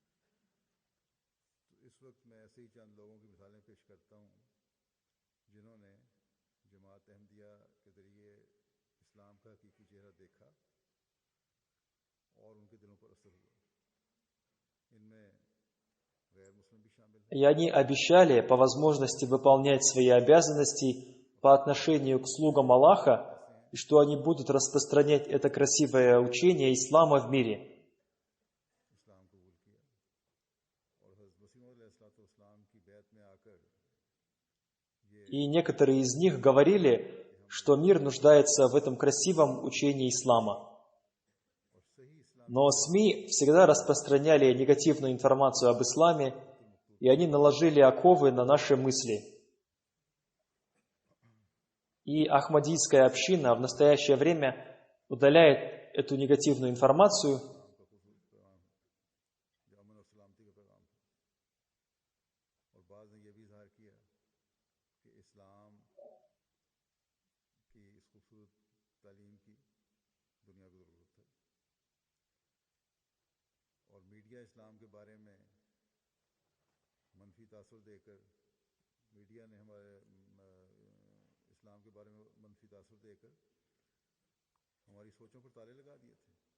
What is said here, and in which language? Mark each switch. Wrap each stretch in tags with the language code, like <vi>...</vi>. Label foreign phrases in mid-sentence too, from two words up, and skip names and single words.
<ur>تو اس وقت میں ایسے ہی چند لوگوں کی مثالیں پیش کرتا ہوں جنہوں نے جماعت احمدیہ کے ذریعے اسلام کا حقیقی چہرہ دیکھا اور ان کے دلوں پر اثر ہوا. ان میں غیر مسلم بھی شامل ہیں.</ur> <ru>И они обещали по возможности выполнять свои обязанности по отношению к слугам Аллаха, и что они будут распространять это красивое учение ислама в мире.</ru> <ur>اسلام قبول کیا اور حضرت مسیح علیہ السلام کی بیعت میں آ کر</ur> <ru>И некоторые из них говорили, что мир нуждается в этом красивом учении ислама.</ru> <ur>اور صحیح اسلام</ur> <ru>Но СМИ всегда распространяли негативную информацию об исламе, и они наложили оковы на наши мысли. И Ахмадийская община в настоящее время удаляет эту негативную информацию,</ru> <ur>کا خصوص پیغام ہے جو امن اور سلامتی کا پیغام ہے. اور بعض نے یہ بھی اظہار کیا کہ اسلام کی اس خوبصورت تعلیم کی دنیا کو ضرورت ہے، اور میڈیا اسلام کے بارے میں منفی تاثر دے کر میڈیا نے ہمارے اسلام کے بارے میں منفی تاثر دے کر ہماری سوچوں پر تالے لگا دیے تھے.</ur>